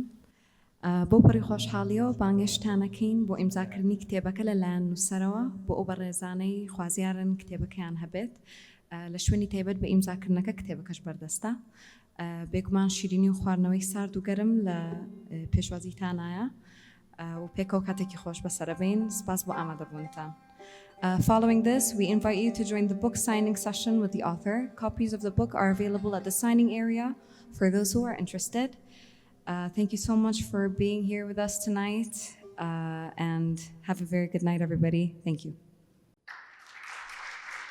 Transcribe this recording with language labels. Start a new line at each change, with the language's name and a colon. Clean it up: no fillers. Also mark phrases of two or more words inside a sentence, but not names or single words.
Central Kurdish: بۆ پەڕی خۆشحاڵیەوە بانگێشتانەکەین بۆ ئیمزاکردنی کتێبەکە لەلایەن نووسەرەوە بۆ ئەو بەڕێزانەی خوازیارن کتێبەکەیان هەبێت لە شوێنی تایبەت بە ئیمزاکردنەکە کتێبەکەش بەردەستە. بێگومان شیرینی و خواردنەوەی سارد و گەرم لە پێشوازیتانایە و پێکەوە کاتێکی خۆش بەسەرەبین. سپاس بۆ ئامادەبوونتان.
English: Following this, we invite you to join the book signing session with the author. Copies of the book are available at the signing area for those who are interested. Thank you so much for being here with us tonight, and have a very good night, everybody.